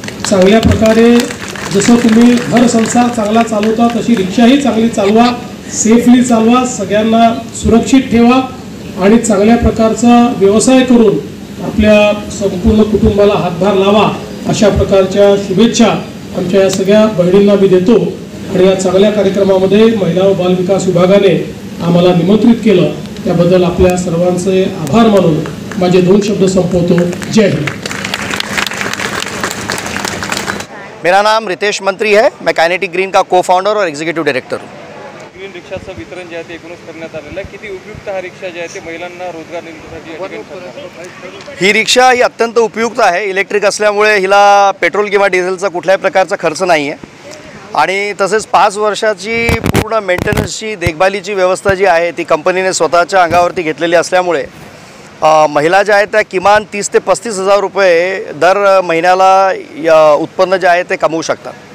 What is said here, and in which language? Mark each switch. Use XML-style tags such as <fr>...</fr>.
<mr>चांगल्या प्रकारे जसं तुम्ही घर संसार चांगला चालवता तशी रिक्षाही चांगली चालवा, सेफली चालवा, सगळ्यांना सुरक्षित ठेवा आणि चांगल्या प्रकारचा व्यवसाय करून आपल्या संपूर्ण कुटुंबाला हातभार लावा अशा प्रकारच्या शुभेच्छा आमच्या या सगळ्या बहिणींना मी देतो। आणि या चांगल्या कार्यक्रमामध्ये महिला व बाल विकास विभागाने आम्हाला निमंत्रित केलं त्याबद्दल आपल्या सर्वांचे आभार मानून माझे 2 शब्द संपवतो। जय हिंद।</mr> <hi>मेरा नाम रितेश मंत्री है, मैं काइनेटिक ग्रीन का को-फाउंडर और एग्जीक्यूटिव डायरेक्टर हूँ।</hi> <mr>ग्रीन रिक्षाचं वितरण जे आहे ते एकूणच करण्यात आलेलं आहे। किती उपयुक्त हा रिक्षा जे आहे ते महिलांना रोजगार निर्मितीसाठी ही रिक्षा ही अत्यंत उपयुक्त आहे। इलेक्ट्रिक असल्यामुळे हिला पेट्रोल किंवा डिझेलचा कुठल्याही प्रकारचा खर्च नाही आहे आणि तसेच 5 वर्षाची पूर्ण मेंटेनन्सची देखभालीची व्यवस्था जी आहे ती कंपनीने स्वतःच्या अंगावरती घेतलेली असल्यामुळे महिला ज्या आहेत त्या किमान 30 ते 35 हजार रुपये दर महिन्याला उत्पन्न जे आहे ते कमवू शकतात।</mr>